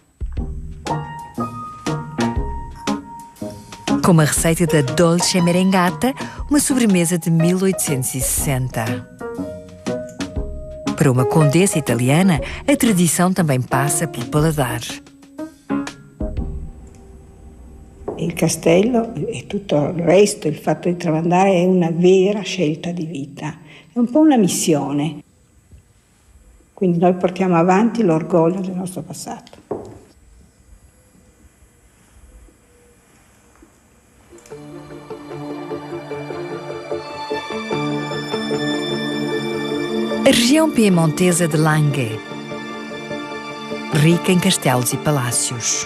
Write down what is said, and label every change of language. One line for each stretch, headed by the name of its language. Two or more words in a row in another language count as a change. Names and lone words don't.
Portuguese: Como a receita da Dolce Merengata, uma sobremesa de 1860. Para uma condessa italiana, a tradição também passa pelo paladar.
Italian: Il castello e tutto il resto, il fatto di tramandare è una vera scelta di vita, è un po' una missione. Quindi noi portiamo avanti l'orgoglio del nostro passato.
Portuguese: A região piemontesa de Langhe, rica em castelos e palácios.